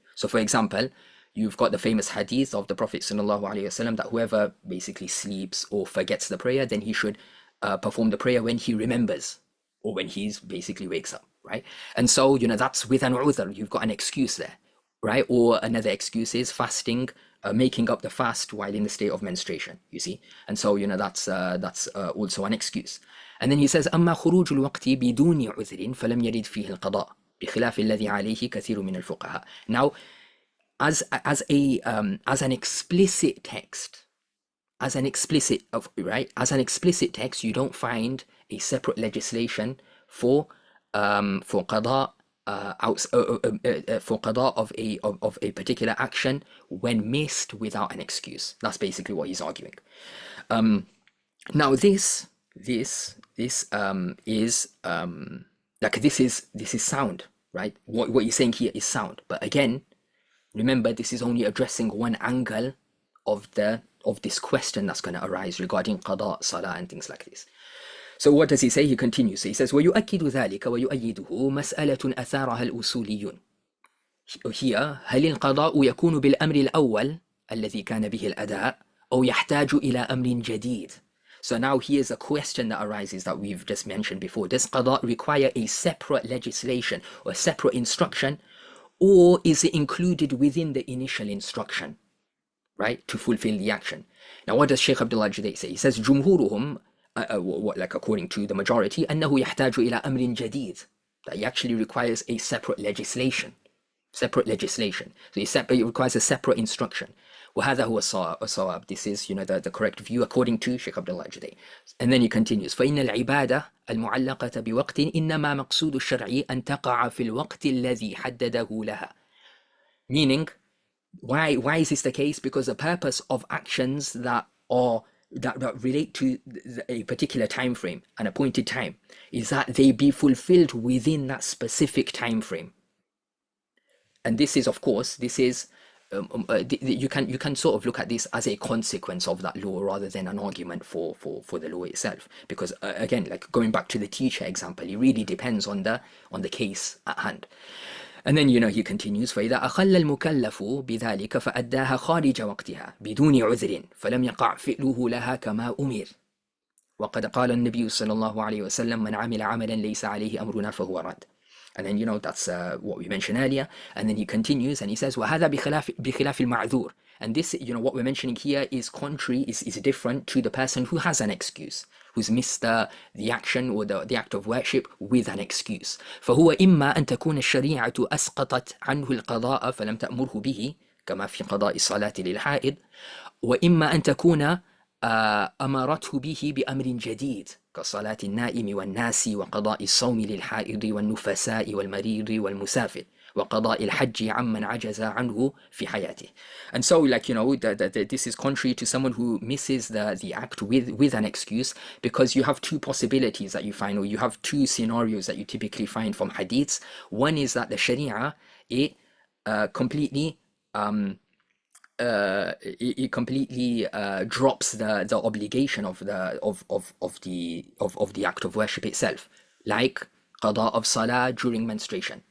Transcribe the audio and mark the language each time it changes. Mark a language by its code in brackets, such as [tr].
[en] So for example, you've got the famous hadith of the Prophet ﷺ that whoever basically sleeps or forgets the prayer, then he should perform the prayer when he remembers or when he's basically wakes up, right? And so, that's with an udhr, you've got an excuse there, right? Or another excuse is fasting, making up the fast while in the state of menstruation, you see? And so, that's also an excuse. And then he says, [ar] أما خروج الوقت بدون عذر فلم يرد فيه القضاء بخلاف الذي عليه كثير من الفقهاء. [en] Now, as an explicit text, as an explicit text, you don't find a separate legislation for qada for qada of a particular action when missed without an excuse. That's basically what he's arguing. Now this is sound, right? What you're saying here is sound, but again, remember, this is only addressing one angle of this question that's going to arise regarding qada, salah, and things like this. So what does he say? He continues. He says, [ar] وَيُؤَكِّدُ ذَلِكَ وَيُؤَيِّدُهُ مَسْأَلَةٌ أَثَارَهَا الْأُصُولِيُّونَ. Here, هل القضاء يكون بالأمر الأول الذي كان به الأداء أو يحتاج إلى أمر جديد? [en] So now here's a question that arises that we've just mentioned before. Does qada require a separate legislation or a separate instruction, or is it included within the initial instruction, right, to fulfill the action? Now, what does Sheikh Abdullah al-Judai say? He says, [ar] جمهورهم, [en] according to the majority, [ar] أنه يحتاج إلى أمر جديد, [en] that he actually requires a separate legislation. So it requires a separate instruction. [ar] وهذا هو الصواب. [en] This is, the correct view according to Sheikh Abdullah al-Judai. And then he continues, [ar] فإن العبادة المعلقة بوقت إنما مقصود الشرع أن تقع في الوقت الذي حدده لها. [en] Meaning, why is this the case? Because the purpose of actions that relate to a particular time frame, an appointed time, is that they be fulfilled within that specific time frame. And this is, of course, you can sort of look at this as a consequence of that law rather than an argument for the law itself. Because again, like going back to the teacher example, it really depends on the case at hand. And then, he continues, [ar] فإذا أخل المكلف بذلك فأداها خارج وقتها بدون عذر فلم يقع فعله لها كما أمر. وقد قال النبي صلى الله عليه وسلم من عمل عملا ليس عليه أمرنا فهو رد. [en] And then, that's what we mentioned earlier. And then he continues and he says, [ar] وهذا بخلاف المعذور. [en] And this, what we're mentioning here is contrary, is different to the person who has an excuse, who's missed the action or the act of worship with an excuse. [ar] فهو إما أن تكون الشريعة أسقطت عنه القضاء فلم تأمره به كما في قضاء الصلاة للحائض، وإما أن تكون أمرته به بأمر جديد كصلاة النائم والناس وقضاء الصوم للحائض والنفساء والمريض والمسافر وقضاء الحج عمن عجز عنه في حياته. [en] And so, this is contrary to someone who misses the act with an excuse, because you have two possibilities that you find, or you have two scenarios that you typically find from hadiths. One is that the Sharia completely drops the obligation of the act of worship itself, like qada of salah during menstruation.